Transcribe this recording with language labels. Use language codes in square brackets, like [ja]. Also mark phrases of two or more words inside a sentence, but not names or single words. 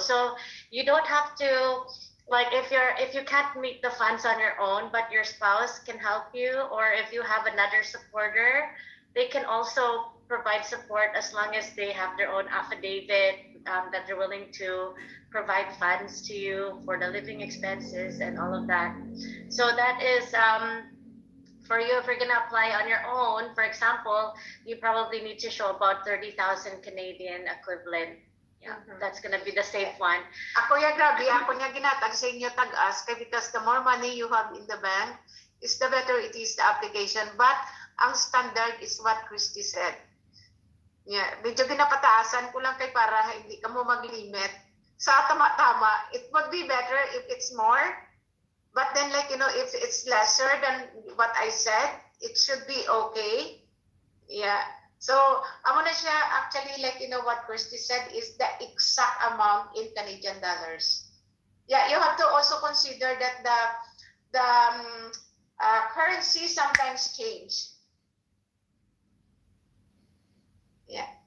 [en] So you don't have to, like, if you can't meet the funds on your own, but your spouse can help you, or if you have another supporter, they can also provide support as long as they have their own affidavit that they're willing to provide funds to you for the living expenses and all of that. So that is for you. If you're gonna apply on your own, for example, you probably need to show about 30,000 Canadian equivalent. Yeah, that's gonna be the safe one. [hil] Ako ya grabe, ako niya ginatag sa inyo tag-as kay [en] because the more money you have in the bank, is the better it is the application. But ang standard is what Christy said. Yeah, [hil] medyo ginapataasan ko lang kay para hindi ka mo mag-limit. Sa tama-tama, [en] it would be better if it's more. But then like, if it's lesser than what I said, it should be okay. Yeah. So, [hil] amo na siya [en] actually like, what Christy said is the exact amount in Canadian dollars. Yeah, you have to also consider that the currency sometimes change. Yeah.